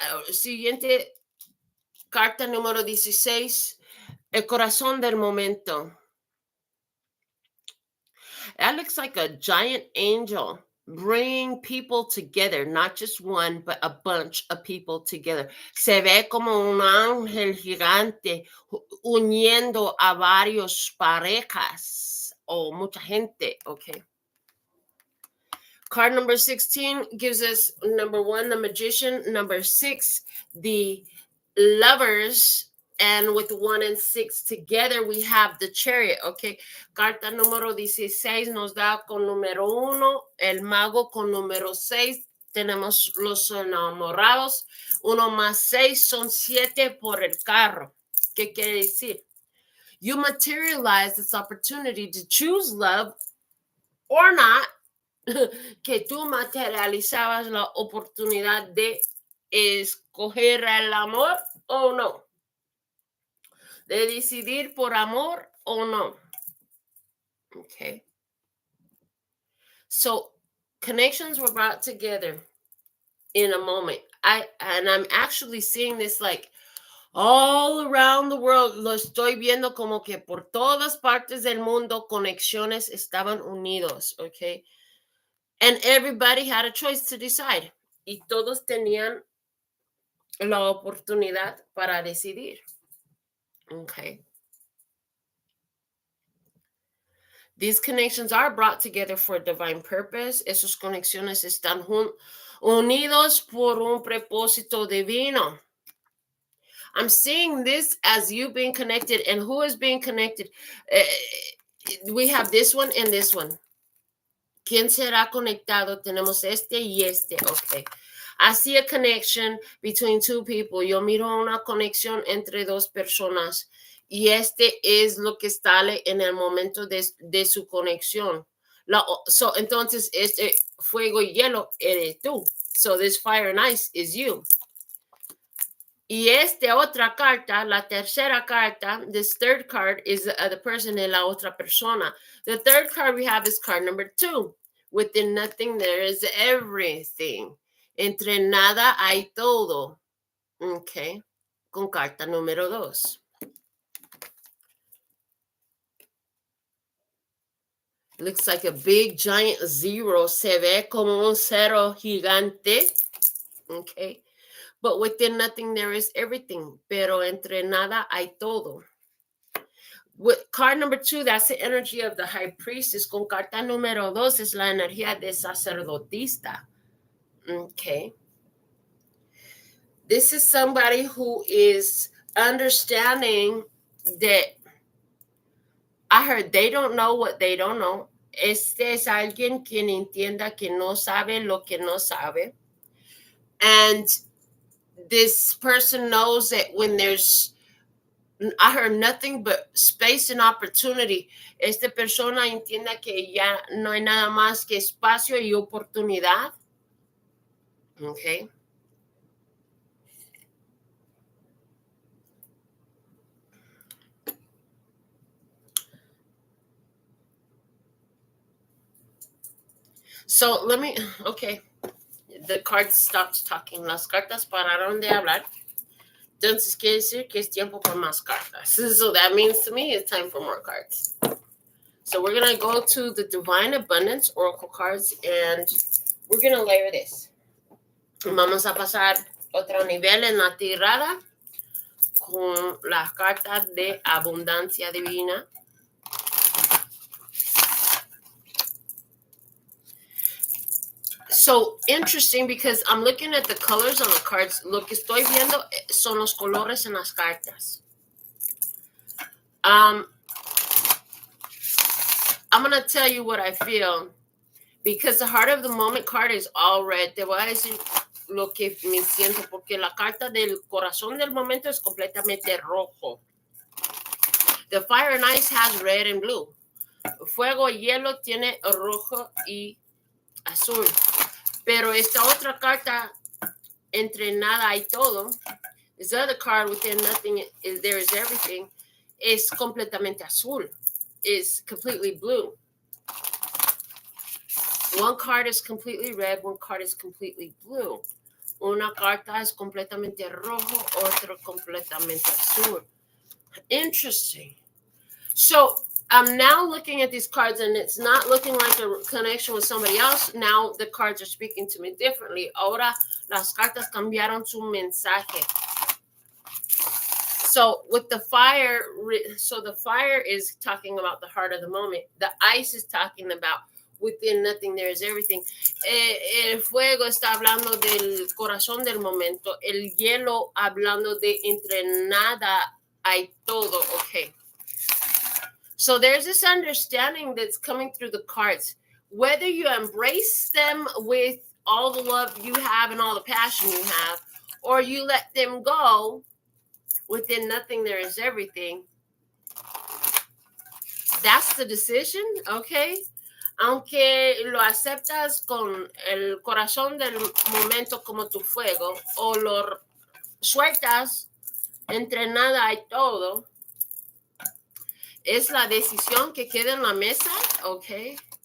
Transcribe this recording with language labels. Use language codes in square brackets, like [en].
[es] Siguiente, carta número 16, el corazón del momento. [en] That looks like a giant angel bringing people together, not just one, but a bunch of people together. [es] Se ve como un ángel gigante uniendo a varios parejas o mucha gente, okay? [en] Card number 16 gives us number 1, the magician, number 6, the lovers, and with 1 and 6 together, we have the chariot, okay? [es] Carta número 16 nos da con número 1, el mago con número 6, tenemos los enamorados, 1 más 6 son 7 por el carro. ¿Qué quiere decir? [en] You materialize this opportunity to choose love or not, [es] que tú materializabas la oportunidad de escoger el amor o no, de decidir por amor o no. Okay. [en] So connections were brought together in a moment. I'm actually seeing this like all around the world. [es] Lo estoy viendo como que por todas partes del mundo conexiones estaban unidos, okay? [en] And everybody had a choice to decide. [es] Y todos tenían la oportunidad para decidir. [en] Okay. These connections are brought together for a divine purpose. [es] Esas conexiones están unidos por un propósito divino. [en] I'm seeing this as you being connected, and who is being connected? We have this one and this one. [es] ¿Quién será conectado? Tenemos este y este. [en] Okay. I see a connection between two people. [es] Yo miro una conexión entre dos personas. Y este es lo que sale en el momento de su conexión. Entonces, este fuego y hielo eres tú. [en] So this fire and ice is you. [es] Y esta otra carta, la tercera carta, [en] this third card is the person [es] en la otra persona. [en] The third card we have is card number 2. Within nothing, there is everything. [es] Entre nada hay todo. Okay. Con carta número 2. [en] Looks like a big giant 0. [es] Se ve como un cero gigante. [en] Okay. But within nothing, there is everything. [es] Pero entre nada hay todo. [en] With card number 2, that's the energy of the high priestess. [es] Con carta número 2 es la energía de sacerdotista. [en] Okay. This is somebody who is understanding that I heard they don't know what they don't know. [es] Este es alguien quien entienda que no sabe lo que no sabe. [en] And this person knows that when there's, I heard nothing but space and opportunity. [es] Esta persona entienda que ya no hay nada más que espacio y oportunidad. Okay. [en] So let me, okay. The card stopped talking. [es] Las cartas pararon de hablar. Entonces quiere decir que es tiempo por más cartas. [en] So that means to me it's time for more cards. So we're going to go to the Divine Abundance Oracle cards and we're going to layer this. [es] Vamos a pasar otro nivel en la tirada con las cartas de abundancia divina. [en] So interesting because I'm looking at the colors on the cards. [es] Lo que estoy viendo son los colores en las cartas. [en] I'm going to tell you what I feel because the Heart of the Moment card is all red. [es] Te voy a decir lo que me siento porque la carta del corazón del momento es completamente rojo. [en] The Fire and Ice has red and blue. [es] Fuego y hielo tiene rojo y azul. Pero esta otra carta, entre nada y todo, [en] this other card within nothing, there is everything, [es] es completamente azul. [en] Is completely blue. One card is completely red, one card is completely blue. [es] Una carta es completamente rojo, otra completamente azul. [en] Interesting. So I'm now looking at these cards and it's not looking like a connection with somebody else. Now the cards are speaking to me differently. [es] Ahora las cartas cambiaron su mensaje. [en] So with the fire, so the fire is talking about the heart of the moment. The ice is talking about within nothing there is everything. [es] El fuego está hablando del corazón del momento. El hielo hablando de entre nada hay todo. [en] Okay. So there's this understanding that's coming through the cards. Whether you embrace them with all the love you have and all the passion you have, or you let them go, within nothing there is everything. That's the decision, okay? [es] Aunque lo aceptas con el corazón del momento como tu fuego, o lo sueltas entre nada hay todo, es la decisión que queda en la mesa, okay?